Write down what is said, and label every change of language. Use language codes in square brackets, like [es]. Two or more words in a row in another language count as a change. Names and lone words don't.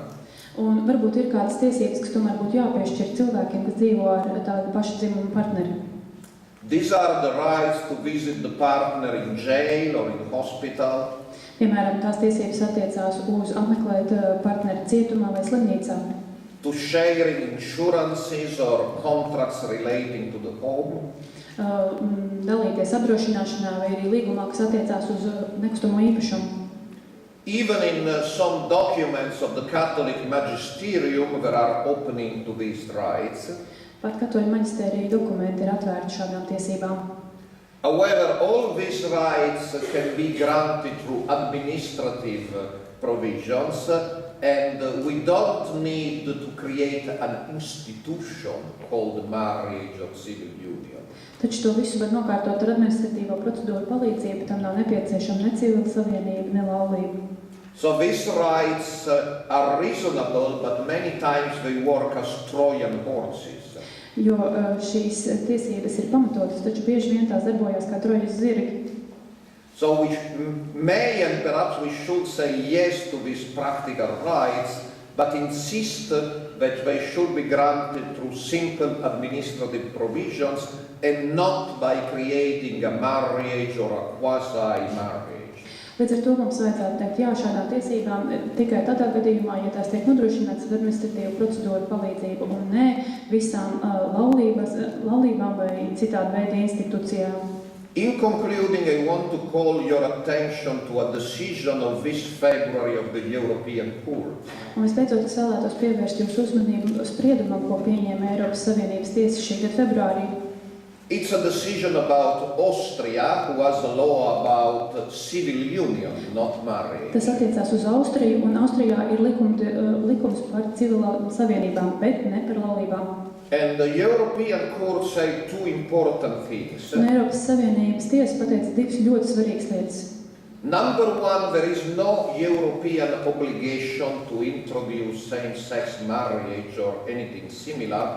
[lv] un varbūt ir kādas tiesības, kas tomēr būtu jāpiešķir cilvēkiem, kas dzīvo ar tādu pašu dzimumu partneri. [en] These are the rights to visit the partner in jail or in hospital, [lv] Piemēram, tās tiesības attiecās uz apmeklēt partneri cietumā vai slimnīcā, [en] to sharing insurances or contracts relating to the home, [lv] dalīties apdrošināšanā vai arī līgumā, kas attiecās uz nekustamo īpašumu. [en] even in some documents of the Catholic magisterium there are opening to these rights. [lv] Pat katoļu maģistērija dokumenti ir atvērti šādām tiesībām. [en] However, all these rights can be granted through administrative provisions, and we don't need to create an institution called marriage or civil union. [lv] Taču to visu var nokārtot ar administratīvo procedūru palīdzību, tam nav nepieciešama ne civila savienība, ne laulība. [en] So these rights are reasonable, but many times they work as Trojan horses. [lv] Jo šīs tiesības ir pamatotas, taču bieži vien tās darbojās kā trojas zirgi. [en] So we may and perhaps we should say yes to these practical rights, but insist that they should be granted through simple administrative provisions and not by creating a marriage or a quasi-marriage. [lv] Līdz ar to mums vajadzētu teikt jā šādām tiesībām tikai tādā gadījumā, ja tās tiek nodrošinātas ar administratīvu procedūru palīdzību un ne visām laulībām vai citādu veidu institūcijām. [en] In concluding, I want to call your attention to a decision of this February of the European Court. [lv] Un vispēcot, es vēlētos pievērst jūsu uzmanību spriedumam, ko pieņēma Eiropas Savienības tiesa šī gada februārī. [en] It's a decision about Austria, who has a law about civil union, not marriage. [lv] Tas attiecās uz Austriju, un Austrijā ir likums par civilām savienībām, bet ne par laulībām. [en] And the European Court said two important things. [lv] Un Eiropas Savienības tiesa pateica divas ļoti svarīgas lietas. [en] Number one, there is no European obligation to introduce same-sex marriage or anything similar.